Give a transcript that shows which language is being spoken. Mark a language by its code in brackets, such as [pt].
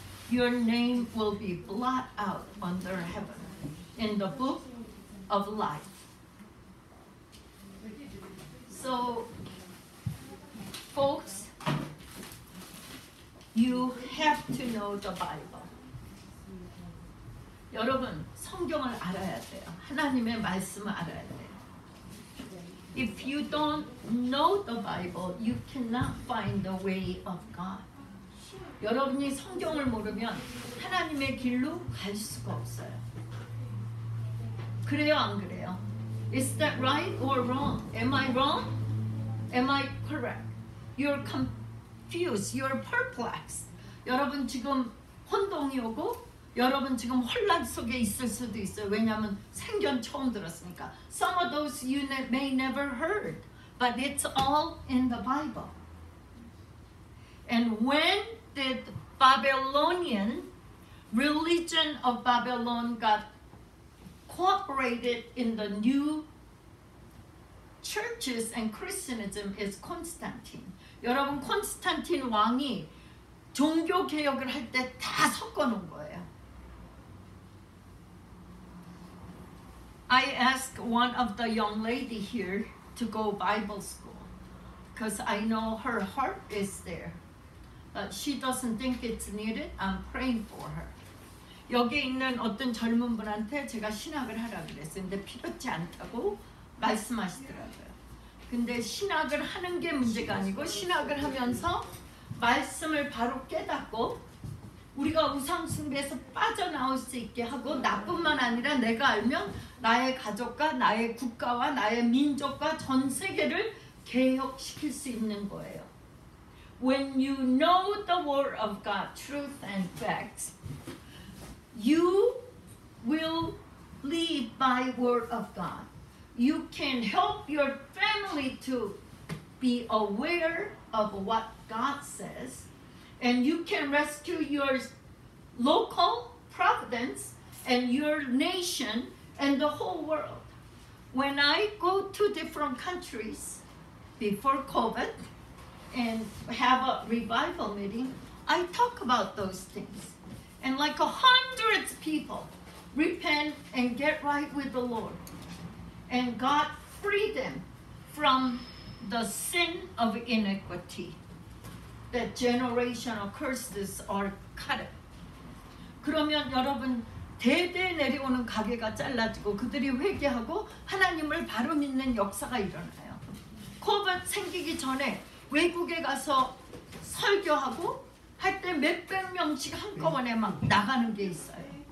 [en] Your name will be blotted out under heaven in the book of life. So, folks, you have to know the Bible. [ko] 여러분, 성경을 알아야 돼요. 하나님의 말씀을 알아야 돼요. [en] If you don't know the Bible, you cannot find the way of God. [ko] 여러분이 성경을 모르면 하나님의 길로 갈 수가 없어요. 그래요, 안 그래요? [en] Is that right or wrong? Am I wrong? Am I correct? You're confused. You're perplexed. [ko] 여러분 지금 혼동이 오고 여러분 지금 혼란 속에 있을 수도 있어요. 왜냐하면 생전 처음 들었으니까. [en] Some of those you may never heard, but it's all in the Bible. And when did Babylonian religion of Babylon got cooperated in the new churches and Christianism is Constantine. [ko] 여러분 콘스탄틴 왕이 종교 개혁을 할 때 다 섞어 놓은 거예요. [en] I asked one of the young lady here to go Bible school because I know her heart is there. But she doesn't think it's needed. I'm praying for her. [ko] 여기 있는 어떤 젊은 분한테 제가 신학을 하라 그랬어요. 근데 필요치 않다고 말씀하시더라고요. 근데 신학을 하는 게 문제가 아니고 신학을 하면서 말씀을 바로 깨닫고 우리가 우상 숭배에서 빠져나올 수 있게 하고 나뿐만 아니라 내가 알면 나의 가족과 나의 국가와 나의 민족과 전 세계를 개혁시킬 수 있는 거예요. [en] when you know the Word of God, truth and facts, you will live by Word of God. You can help your family to be aware of what God says, and you can rescue your local providence and your nation and the whole world. When I go to different countries before COVID and have a revival meeting, I talk about those things. And like 100 people repent and get right with the Lord. And God freed them from the sin of iniquity. That generational curses are cut. [ko] 그러면 여러분 대대 내려오는 가게가 잘라지고 그들이 회개하고 하나님을 바로 믿는 역사가 일어나요. 코비드 생기기 전에 외국에 가서 설교하고 할 때 몇백 명씩 한꺼번에 막 나가는 게 있어요.